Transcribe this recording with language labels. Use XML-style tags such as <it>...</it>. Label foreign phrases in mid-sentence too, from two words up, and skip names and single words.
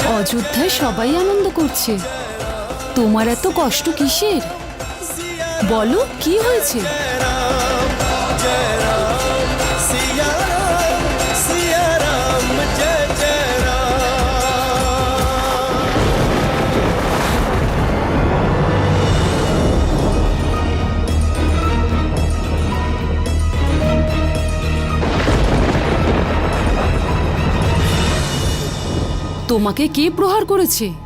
<bn>অযোধ্যায় সবাই আনন্দ করছে, তোমার এত কষ্ট কিসের? বলো কি হয়েছে?</bn> <hi>जय राम सिया राम सिया राम जय जय राम।</hi> <bn>তোমাকে কে প্রহার করেছে?</bn>